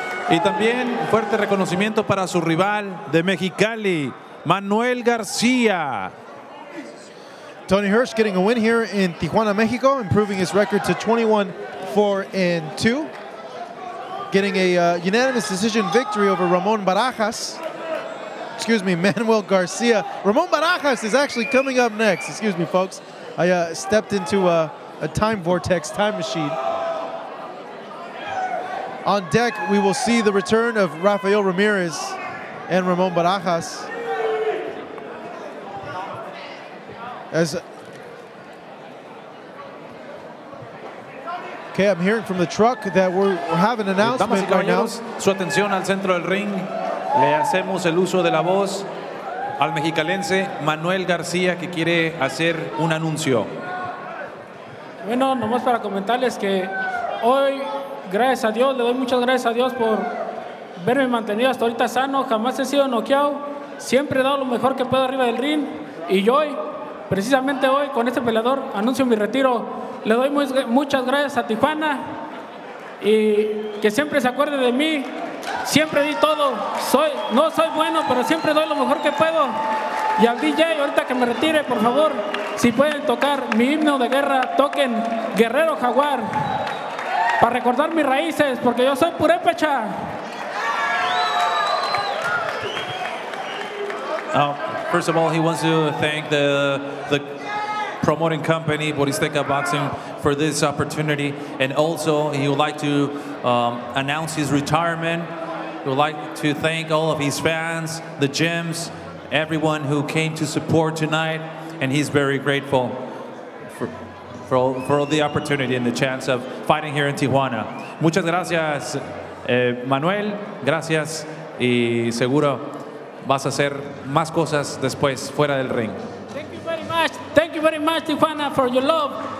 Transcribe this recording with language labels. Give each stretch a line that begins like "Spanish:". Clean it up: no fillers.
Spanish: Y también fuerte reconocimiento para su rival de Mexicali, Manuel Garcia.
English: Tony Hirsch getting a win here in Tijuana, Mexico, improving his record to 21-4-2. Getting a unanimous decision victory over Ramon Barajas. Excuse me, Manuel Garcia. Ramon Barajas is actually coming up next. Excuse me, folks. I stepped into a time vortex, time machine. On deck, we will see the return of Rafael Ramirez and Ramon Barajas. Okay, I'm hearing from the truck that we have an announcement right now.
Spanish: Su atención al centro del ring. Le hacemos el uso de la voz al mexicalense Manuel García, que quiere hacer un anuncio. Bueno, nomás para comentarles que hoy, gracias a Dios, le doy muchas gracias a Dios por verme mantenido hasta ahorita sano. Jamás he sido noqueado. Siempre he dado lo mejor que puedo arriba del ring. Y hoy, precisamente hoy, con este peleador, anuncio mi retiro. Le doy muchas gracias a Tijuana y que siempre se acuerde de mí. Siempre di todo. No soy bueno, pero siempre doy lo mejor que puedo. Y al DJ, ahorita que me retire, por favor, si pueden tocar mi himno de guerra, toquen Guerrero Jaguar para recordar mis raíces, porque yo soy purépecha.
English: First of all, he wants to thank the promoting company, Boristeca Boxing, for this opportunity. And also, he would like to announce his retirement. He would like to thank all of his fans, the gyms, everyone who came to support tonight. And he's very grateful for all the opportunity and the chance of fighting here in Tijuana.
Spanish: Muchas gracias, Manuel. Gracias. Y seguro vas a hacer más cosas después fuera del ring.
English: Thank you very much. Thank you very much, Tijuana, for your love.